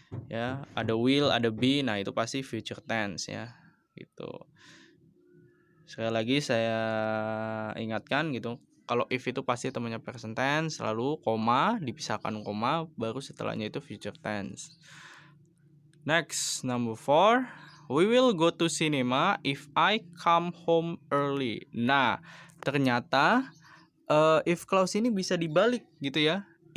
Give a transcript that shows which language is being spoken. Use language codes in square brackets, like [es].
[id] Ya, ada will, ada be, nah itu pasti future tense ya. Gitu. Sekali lagi saya ingatkan gitu, kalau if itu pasti temannya present tense, lalu koma, dipisahkan koma, baru setelahnya itu future tense. [en] Next, number 4. We will go to cinema if I come home early. [id] Nah, ternyata if clause ini bisa dibalik gitu ya.